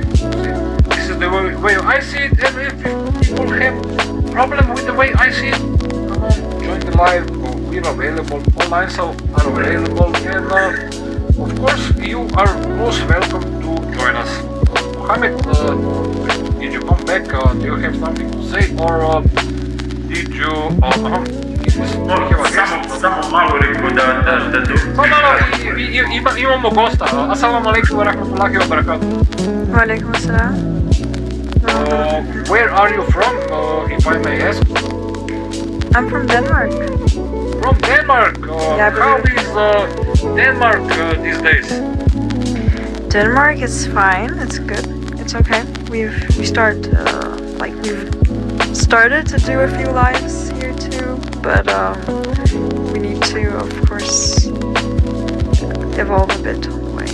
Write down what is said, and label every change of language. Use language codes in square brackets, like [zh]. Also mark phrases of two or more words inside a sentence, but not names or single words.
[en] This is the way I see it, and if people have problem with the way I see it, come on, join the live. We're available, online so are available, and of course you are most welcome to join us. Mohammed, did you come back? Do you have something to say, or did you? [bs] Samo malo rekao da No, imamo gosta. [ar] السلام عليكم ورحمة الله وبركاته. وعليكم السلام. [en] Where are you from, if I may ask? I'm from Denmark. From Denmark. Yeah, How is Denmark these days? Denmark is fine. It's good. It's okay. We've started to do a few lives here too, but we need to, of course, evolve a bit on the way.